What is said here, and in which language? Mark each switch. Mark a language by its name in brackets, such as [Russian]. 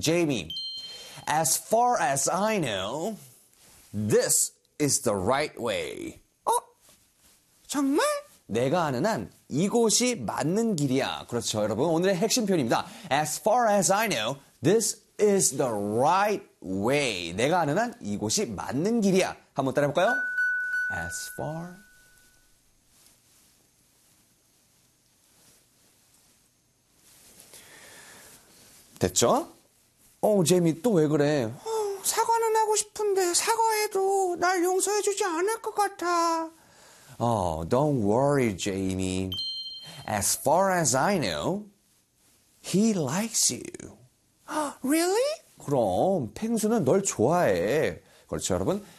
[English] Jamie, as far as I know, this is the right way. [Korean] 정말? 내가 아는 한 이곳이 맞는 길이야. 그렇죠, 여러분. 오늘의 핵심 표현입니다. [English] As far as I know, this is the right way. [Korean] 내가 아는 한 이곳이 맞는 길이야. 한번 따라해볼까요? [English] As far. [Korean] 됐죠? 제이미 또왜 그래? 사과는 하고 싶은데 사과해도 날 용서해주지 않을 것 같아. [English] Don't worry, Jamie. As far as I know, he likes you. Really? [Korean] 그럼 펭수는 널 좋아해. 그렇죠, 여러분?